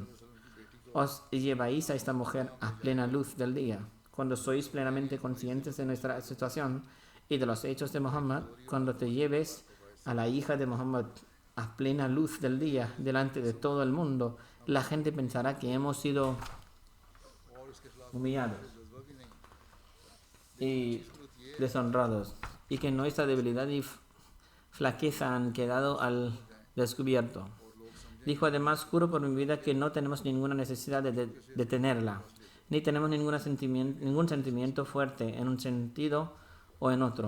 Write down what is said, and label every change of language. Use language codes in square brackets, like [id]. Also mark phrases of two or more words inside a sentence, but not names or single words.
[es] Os lleváis a esta mujer a plena luz del día. Cuando sois plenamente conscientes de nuestra situación y de los hechos de Muhammad, cuando te lleves a la hija de Muhammad a plena luz del día delante de todo el mundo, la gente pensará que hemos sido [ur] اور اس کے خلاف [es] humillados [ur] جذبہ بھی نہیں [es] y deshonrados, y que nuestra debilidad y flaqueza han quedado al descubierto. Dijo además: juro por mi vida que no tenemos ninguna necesidad de detenerla, ni tenemos ningún sentimiento fuerte en un sentido o en otro.